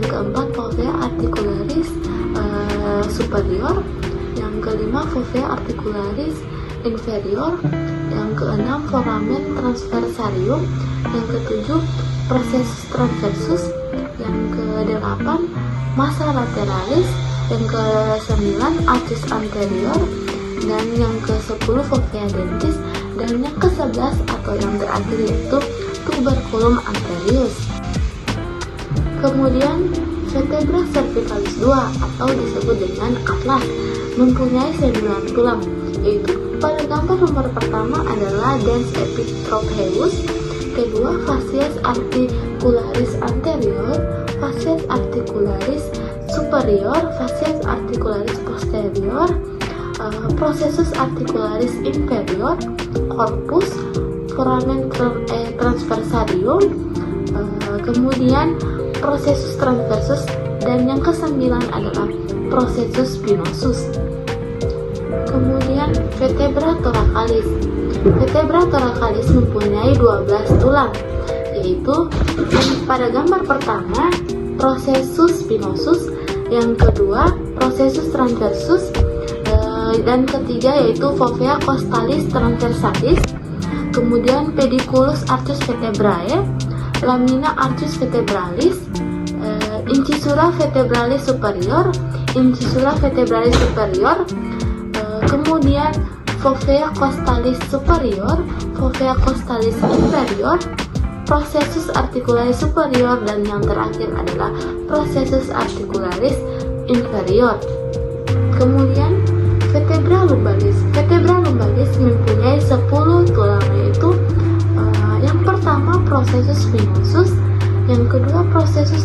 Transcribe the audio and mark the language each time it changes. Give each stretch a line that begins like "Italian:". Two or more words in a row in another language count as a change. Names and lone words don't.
Indonesian: keempat
Latin: fovea articularis superior,
Indonesian: yang kelima
Latin: fovea articularis inferior,
Indonesian: yang keenam
Latin: foramen transversarium,
Indonesian: yang ketujuh
Latin: processus transversus,
Indonesian: yang kedelapan
Latin: massa lateralis,
Indonesian: yang ke-9
Latin: arcus anterior,
Indonesian: dan yang ke-10
Latin: fovea dentis,
Indonesian: dan yang ke-11 atau yang terakhir yaitu
Latin: tuberculum anterius.
Indonesian: Kemudian
Latin: vertebra cervicalis
Indonesian: 2 atau disebut dengan atlas mempunyai 9 tulang, yaitu pada gambar nomor pertama adalah
Latin: dens epitropeus, kedua facies articularis anterior, facies articularis superior, facies articularis posterior, processus articularis inferior, corpus, foramen transversarium,
Indonesian: kemudian
Latin: processus transversus,
Indonesian: dan yang ke-9 adalah
Latin: processus spinosus. Kemudian vertebra thoracalis. Vertebra thoracalis
Indonesian: mempunyai 12 tulang, yaitu pada gambar pertama
Latin: processus spinosus,
Indonesian: yang kedua
Latin: processus transversus,
Indonesian: Dan ketiga yaitu
Latin: fovea costalis transversalis, kemudian pediculus arcus vertebrae, lamina arcus vertebralis, incisura vertebralis superior, incisura vertebralis superior, kemudian fovea costalis superior, fovea costalis inferior, processus articularis superior,
Indonesian: dan yang terakhir adalah
Latin: processus articularis inferior. Kemudian vertebra lumbalis. Vertebra lumbalis
Indonesian: mempunyai 10 tulang, yaitu yang pertama
Latin: processus venosus,
Indonesian: yang kedua processus